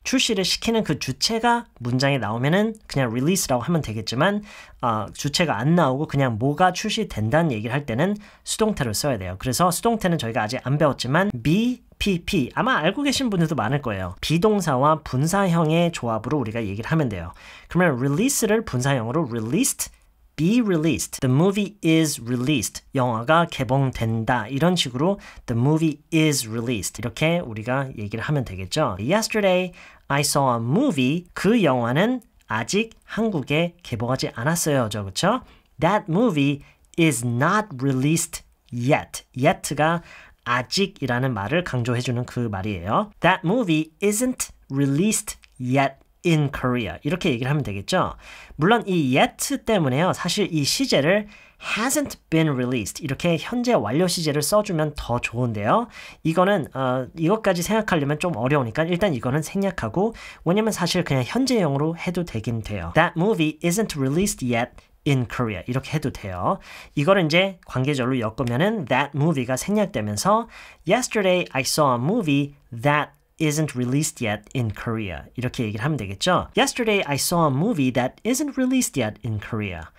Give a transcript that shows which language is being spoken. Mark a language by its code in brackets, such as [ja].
[ko] 출시를 시키는 그 주체가 문장에 나오면은 그냥 release라고 하면 되겠지만 주체가 안 나오고 그냥 뭐가 출시된다는 얘기를 할 때는 수동태를 써야 돼요. 그래서 수동태는 저희가 아직 안 배웠지만 PP 아마 알고 계신 분들도 많을 거예요. 비동사와 분사형의 조합으로 우리가 얘기를 하면 돼요. 그러면 release를 분사형으로 released [en] be released. The movie is released. [ko] 영화가 개봉된다. 이런 식으로 [en] the movie is released. [ko] 이렇게 우리가 얘기를 하면 되겠죠. [en] Yesterday I saw a movie. [ko] 그 영화는 아직 한국에 개봉하지 않았어요. 그렇죠? [en] That movie is not released yet. [ko] yet가 아직이라는 말을 강조해주는 그 말이에요. [en] That movie isn't released yet in Korea. [ko] 이렇게 얘기를 하면 되겠죠. 물론 이 yet 때문에요. 사실 이 시제를 [en] hasn't been released [ko] 이렇게 현재 완료 시제를 써주면 더 좋은데요. 이거는 이것까지 생각하려면 좀 어려우니까 일단 이거는 생략하고 왜냐면 사실 그냥 현재형으로 해도 되긴 돼요. [en] That movie isn't released yet in Korea [ko] 이렇게 해도 돼요. 이거를 이제 관계절로 엮으면은 [en] that movie가 [ko] 생략되면서 [en] Yesterday I saw a movie that isn't released yet in Korea [ko] 이렇게 얘기를 하면 되겠죠. [en] Yesterday I saw a movie that isn't released yet in Korea.